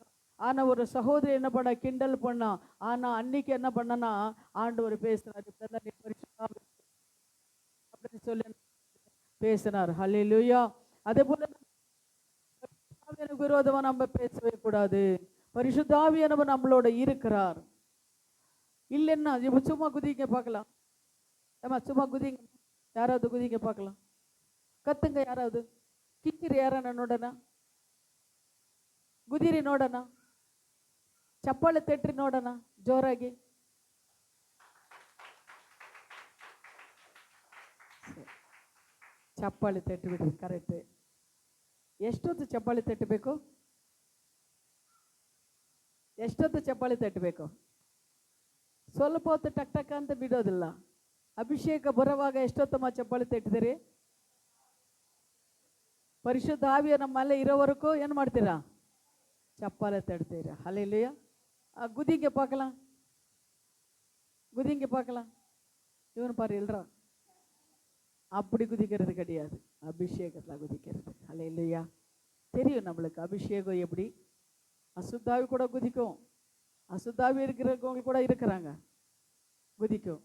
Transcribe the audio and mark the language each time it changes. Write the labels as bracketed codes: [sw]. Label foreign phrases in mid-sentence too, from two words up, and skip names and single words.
[ta] ஆனா ஒரு சகோதரி என்ன பண்ண, கிண்டல் பண்ணா. ஆனா அன்னைக்கு என்ன பண்ணனா, ஆண்டவர் பேசினார், அப்படின்னு சொல்லி பேசினார். ஹல்லேலூயா. அதே போல விரோதமா நம்ம பேசவே கூடாது. பரிசுத்த ஆவியானவர் நம்மளோட இருக்கிறார். இல்லைன்னா இப்ப சும்மா குதிங்க பார்க்கலாம். சும்மா குதிங்க, யாராவது குதிங்க பார்க்கலாம். [kn] ಕತ್ತಂಗ ಯಾರಾವುದು ಕಿಕ್ಕಿರಿ ಯಾರನ್ನ ನೋಡೋಣ, ಗುದಿರಿ ನೋಡೋಣ, ಚಪ್ಪಾಳೆ ತಟ್ರಿ ನೋಡೋಣ ಜೋರಾಗಿ. ಚಪ್ಪಾಳೆ ತಟ್ಟಿ ಬಿಡ್ರಿ, ಕರೆಕ್ಟ್. ಎಷ್ಟೊತ್ತು ಚಪ್ಪಾಳೆ ತಟ್ಟಬೇಕು? ಎಷ್ಟೊತ್ತು ಚಪ್ಪಾಳೆ ತಟ್ಟಬೇಕು? ಸ್ವಲ್ಪ ಹೊತ್ತು ಟಕ್ ಟಕ್ ಅಂತ ಬಿಡೋದಿಲ್ಲ. ಅಭಿಷೇಕ ಬರುವಾಗ ಎಷ್ಟೊತ್ತಮ್ಮ ಚಪ್ಪಾಳೆ ತಟ್ಟಿದಿರಿ? ಪರಿಶುದ್ಧ ಆವಿಯ ನಮ್ಮಲ್ಲೇ ಇರೋವರೆಗೂ ಏನು ಮಾಡ್ತೀರಾ? ಚಪ್ಪಾಳೆ ತಟ್ತೀರಾ. [ta] ஹல்லேலூயா. குதிங்க பார்க்கலாம், குதிங்க பார்க்கலாம். இவன் பாரு இல்லறா, அப்படி குதிக்கிறது கிடையாது, அபிஷேகத்தில் குதிக்கிறது. ஹல்லேலூயா. தெரியும் நம்மளுக்கு அபிஷேகம் எப்படி. அசுத்தாவி கூட குதிக்கும், அசுத்தாவி இருக்கிறவங்க கூட இருக்கிறாங்க, குதிக்கும்.